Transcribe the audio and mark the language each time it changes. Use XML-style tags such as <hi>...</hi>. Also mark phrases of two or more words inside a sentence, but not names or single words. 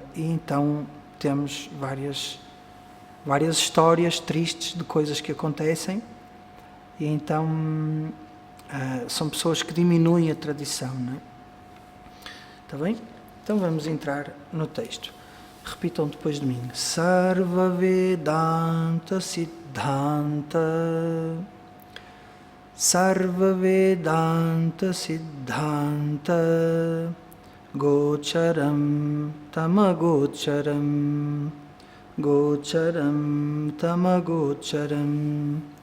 <pt>E então temos várias histórias tristes de coisas que acontecem e então são pessoas que diminuem a tradição, não é? Está bem? Então vamos entrar no texto. Repitam depois de mim.</pt> <sa>Sarva Vedanta Siddhanta Sarva Vedanta Siddhanta Gocharam Tamagocharam Gocharam Tamagocharam</sa>